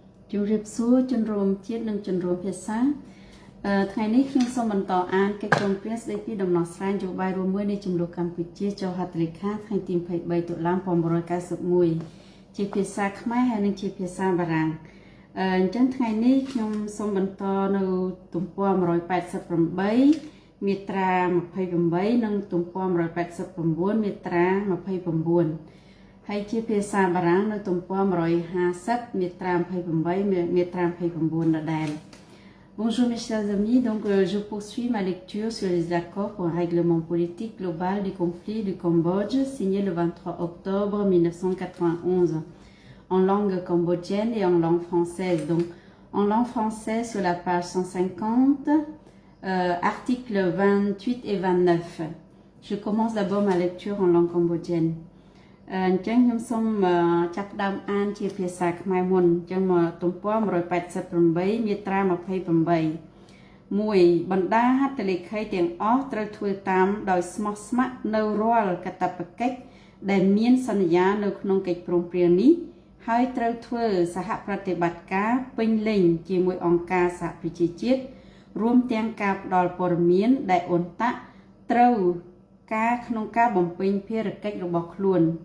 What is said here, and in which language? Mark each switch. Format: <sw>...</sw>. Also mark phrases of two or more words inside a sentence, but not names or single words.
<km>ជំរាបសួរជនរួមជាតិនិងជនរួមភាសាថ្ងៃនេះខ្ញុំសូមបន្តអានកិច្ចព្រមព្រៀងស្តីពីដំណោះស្រាយនយោបាយរួមមួយនៃចំនួនកម្ពុជាចុះហត្ថលេខាថ្ងៃទី23តុលា1991ជាភាសាខ្មែរហើយនិងជាភាសាបារាំងអញ្ចឹងថ្ងៃនេះខ្ញុំសូមបន្តនៅទំព័រ 188មាត្រា28និងទំព័រ189មាត្រា29ហើយជាភាសាបារាំងនៅទំព័រ150មាត្រា28មាត្រា29ដដែល</km> <fr>Bonjour mes chers amis, donc je poursuis ma lecture sur les accords pour un règlement politique global du conflit du Cambodge signé le 23 octobre 1991 en langue cambodgienne et en langue française. Donc en langue française sur la page 150, articles 28 et 29. Je commence d'abord ma lecture en langue cambodgienne.</fr> <km>អញ្ចឹងខ្ញុំសូមចាប់ផ្ដើមអានជាភាសាខ្មែរមុនអញ្ចឹងមកទំព័រ188មាត្រា28 1បណ្ដា ហត្ថលេខីទាំងអស់ត្រូវធ្វើតាមដោយស្មោះស្ម័គ្រនៅរាល់កាតព្វកិច្ចដែលមានសន្យានៅក្នុងកិច្ចព្រមព្រៀងនេះហើយត្រូវធ្វើសហប្រតិបត្តិការពេញលេញជាមួយអង្គការសហប្រជាជាតិរួមទាំងការផ្ដល់ព័ត៌មានដែលអ៊ុនតាក់ត្រូវការក្នុងការបំពេញភារកិច្ចរបស់ខ្លួន</km>